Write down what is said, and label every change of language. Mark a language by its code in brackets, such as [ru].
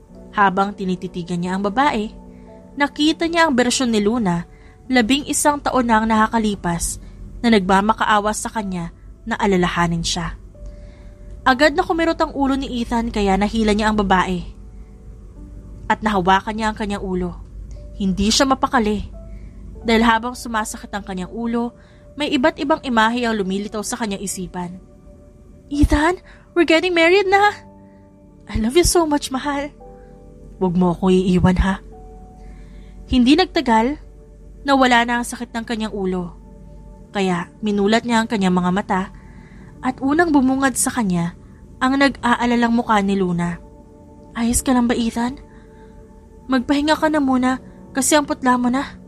[tl] Habang tinititigan niya ang babae, nakita niya ang bersyon ni Luna 11 taon na ang nakakalipas na nagmamakaawa sa kanya na alalahanin siya. Agad na kumirot ang ulo ni Ethan kaya nahila niya ang babae. At nahawakan niya ang kanyang ulo. Hindi siya mapakali. Dahil habang sumasakit ang kanyang ulo, may iba't ibang imahe ang lumilitaw sa kanyang isipan. [en] Ethan, we're getting married na! I love you so much, [tl] mahal. Huwag mo akong iiwan, ha? Hindi nagtagal, nawala na ang sakit ng kanyang ulo. Kaya minulat niya ang kanyang mga mata at unang bumungad sa kanya ang nag-aalalang mukha ni Luna. Ayos ka lang ba, Ethan? Magpahinga ka na muna kasi ang putla mo na.